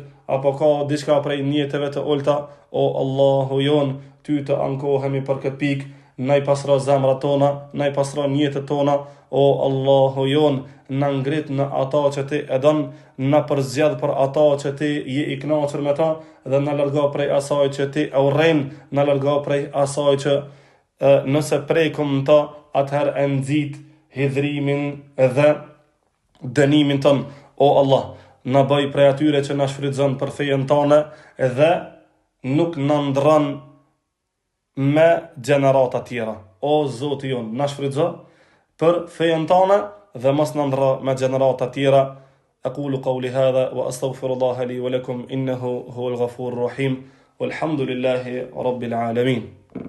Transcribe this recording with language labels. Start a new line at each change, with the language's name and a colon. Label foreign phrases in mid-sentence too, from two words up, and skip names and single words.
Albanian: apo ka diçka prej njetëve të ulta, o Allahu jon, ty të ankohemi për këtë pikë, na i pasro zemrat tona, na i pasro njetët tona, o Allahu jon, na ngrit në ata që ti e don, na përzgjedh për ata që ti je i kënaqur me ta, dhe na largo prej asaj që ti e urren, na largo prej asaj që nëse prekum ta, atëherë e nxit hidhrimin dhe dënimin ton. O Allah, na bëj prej atyre që na shfrytëzon për fejen tonë dhe nuk na ndron me gjenerata tjera. O Zoti jon, na shfrytëzo për fejen tonë dhe mos na ndro me gjenerata tjera.
Arabic: أقول قولي هذا وأستغفر الله لي ولكم إنه هو الغفور الرحيم والحمد لله رب العالمين.